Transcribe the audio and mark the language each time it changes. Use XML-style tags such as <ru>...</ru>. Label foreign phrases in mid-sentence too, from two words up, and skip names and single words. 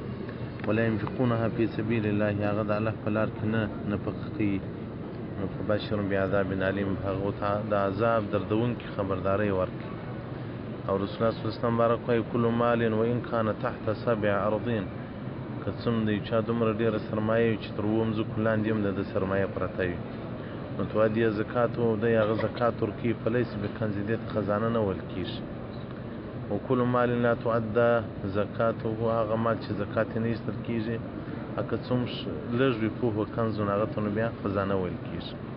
<ar>ولا ينفقونها في سبيل الله،</ar> <ps>هغه د الله په لار کې نه نفقه کوي نو</ps> <ar>فبشرهم بعذاب علیم،</ar> <ps>هغه ته د عذاب دردونکي خبرداری ورکړي. او رسول الله</ps> <ar>صلی الله علیه وسلم</ar> <ps>بارک وایي</ps> <ar>کل مال وان کان تحت 7 ارضین،</ar> <ps>که څومره د چا دومره ډېره سرمایه وي چې تر 7 ځمکو لاندې هم د سرمایه پرته وي نو</ps> <ar>تؤدي زکات</ar> <ps>او د هغه زکات ورکوي</ps> <ar>فلیس بکنز</ar> <ps>دې ته خزانه نه ویل کېږي.</ps> <ar>وکل مال لا تؤدى زکاته،</ar> <ps>هغه مال چې زکات یې نه ایستل کېږي که څومره لږ وي</ps> <ar>فهو کنز،</ar> <ps>هغه ته نو بیا خزانه ویل کېږي.</ps>